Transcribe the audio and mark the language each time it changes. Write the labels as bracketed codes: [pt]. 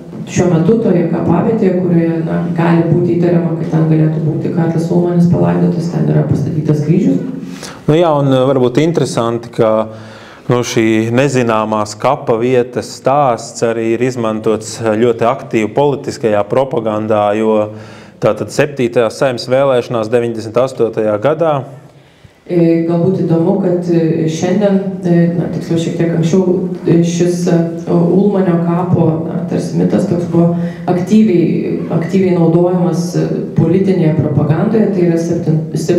[lt] Šiuo metu toje kapavietėje, kurioje gali būti įtariama, kad ten galėtų būti Karlis Ulmanis palaidotas, ten yra pastatytas kryžius. [lv] Jā, un varbūt interesanti, ka šī nezināmās kapa vietas stāsts arī ir izmantots ļoti aktīvi politiskajā propagandā, jo tātad 7. Saeimas vēlēšanās 98. gadā. [lt] Galbūt įdomu, kad šiandien, tiksliau šiek tiek anksčiau, šis Ulmanio kapo tarsi mitas toks buvo aktyviai naudojamas politinėje propagandoje, tai yra 7.